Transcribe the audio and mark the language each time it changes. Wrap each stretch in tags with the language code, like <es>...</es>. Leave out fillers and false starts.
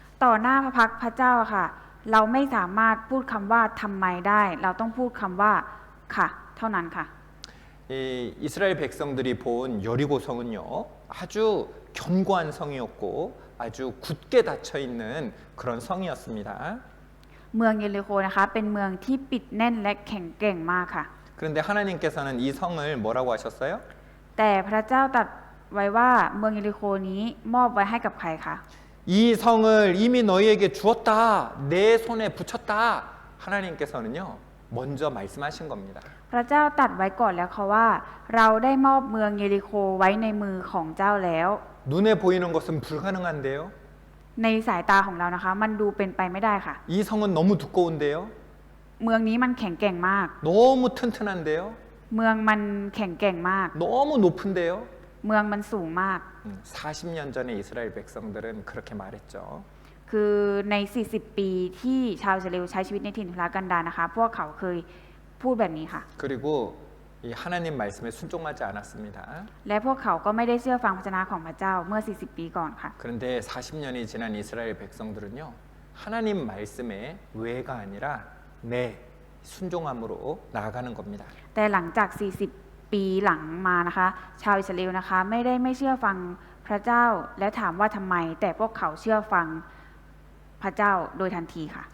<th>ต่อหน้าพระพักตร์พระเจ้าค่ะ เราไม่สามารถพูดคำว่าทำไมได้ เราต้องพูดคำว่าค่ะเท่านั้นค่ะ</th> <ko>이 이스라엘 백성들이 본 여리고성은요, 아주 견고한 성이었고 아주 굳게 닫혀 있는 그런 성이었습니다.</ko> <th>เมืองเยริโคนะคะเป็นเมืองที่ปิดแน่นและแข็งแกร่งมากค่ะ</th> <ko>그런데 하나님께서는 이 성을 뭐라고 하셨어요?</ko> <th>แต่พระเจ้าตรัสไว้ว่าเมืองเยริโคนี้มอบไว้ให้กับใครคะ</th> <ko>이 성을 이미 너희에게 주었다. 내 손에 붙였다. 하나님께서는요. 먼저 말씀하신 겁니다.</ko> <th>พระเจ้าตรัสไว้ก่อนแล้วค่ะว่า เราได้มอบเมืองเยริโคไว้ในมือของเจ้าแล้ว</th> <ko>눈에 보이는 것은 불가능한데요.</ko> <th>ในสายตาของเรานะคะ มันดูเป็นไปไม่ได้ค่ะ</th> <ko>이 성은 너무 두꺼운데요.</ko> <th>เมืองนี้มันแข็งแกร่งมาก</th> <ko>너무 튼튼한데요.</ko> <th>เมืองมันแข็งแกร่งมาก</th> <ko>너무 높은데요.</ko> <th>เมืองมันสูงมาก</th> <ko>40년 전에 이스라엘 백성들은 그렇게 말했죠.</ko> <th>คือใน 40 ปีที่ชาวอิสราเอลใช้ชีวิตในถิ่นทุรกันดารนะคะ พวกเขาเคยพูดแบบนี้ค่ะ</th> <ko>그리고 이 하나님 말씀에 순종하지 않았습니다.</ko> <th>และพวกเขาก็ไม่ได้เชื่อฟังพระวจนะของพระเจ้าเมื่อ 40 ปีก่อนค่ะ</th> <ko>그런데 40년이 지난 이스라엘 백성들은요. 하나님 말씀에 왜가 아니라 네 순종함으로 나아가는 겁니다.</ko> <th>แต่หลังจาก 40 ปีหลังมานะคะ ชาวอิสราเอลนะคะไม่ได้ไม่เชื่อฟังพระเจ้าและถามว่าทำไม แต่พวกเขาเชื่อฟังพระเจ้าโดยทันทีค่ะ</th>